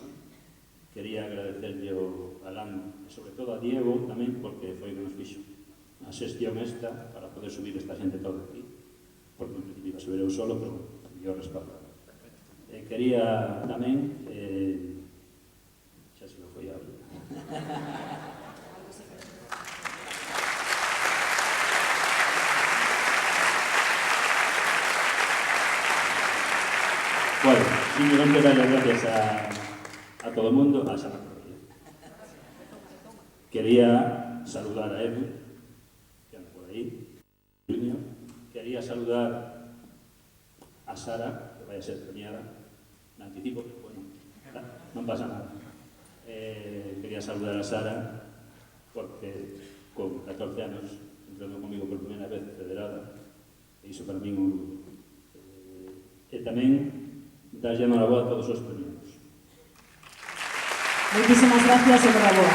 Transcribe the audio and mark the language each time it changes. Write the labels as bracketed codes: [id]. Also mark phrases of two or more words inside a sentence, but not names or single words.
[gl] Quería agradecerlle ao Alán e sobre todo a Diego tamén, porque foi que nos fixo a xestión esta para poder subir esta xente toda aquí, porque en principio iba a subir eu solo, [es] pero yo respaldo. [gl] Quería tamén xa se me foi a abrir. [es] Bueno, simplemente dar las gracias a todo el mundo, a Sara. Quería saludar a Edu, que anda por ahí, quería saludar a Sara, que vaya a ser premiada, me anticipo, pero bueno, [gl] non pasa nada. [es] Quería saludar [gl] a Sara, porque con 14 anos entrando comigo por primeira vez federada, e iso para mí un orgullo. E tamén darlle a enhoraboa a todos os premiados. [es] Muchísimas gracias, enhoraboa.